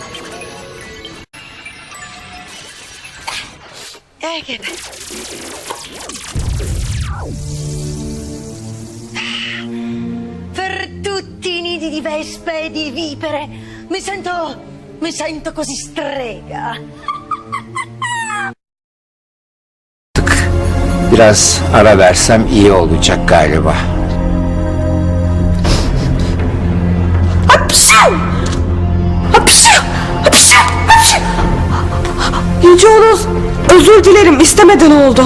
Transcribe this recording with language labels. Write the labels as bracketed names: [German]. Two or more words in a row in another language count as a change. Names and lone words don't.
[Italian] Che per tutti i nidi di vespe e di vipere mi sento così strega. [Turkish] Biraz ara versem iyi olacak galiba. Yüce Onos, özür dilerim, istemeden oldu.